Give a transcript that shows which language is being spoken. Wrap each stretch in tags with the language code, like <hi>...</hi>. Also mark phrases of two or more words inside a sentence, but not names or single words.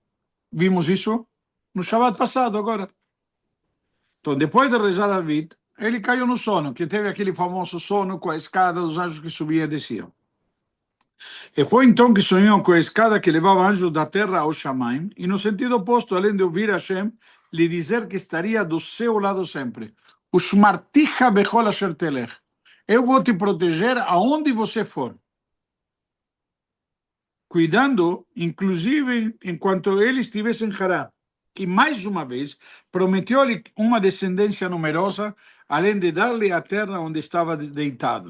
<pt>Vimos isso no Shabbat passado, agora. Então, depois de rezar a vida, ele caiu no sono, que teve aquele famoso sono com a escada dos anjos que subiam e desciam. E foi então que sonhou com a escada que levava anjos da terra ao Shamaim, e no sentido oposto, além de ouvir Hashem, lhe dizer que estaria do seu lado sempre.</pt> <he>ושמרתיך בכל אשר תלך.</he> <pt>Eu vou te proteger aonde você for. Cuidando, inclusive, enquanto ele estivesse em Hará. E, mais uma vez, prometeu-lhe uma descendência numerosa, além de dar-lhe a terra onde estava deitado.</pt>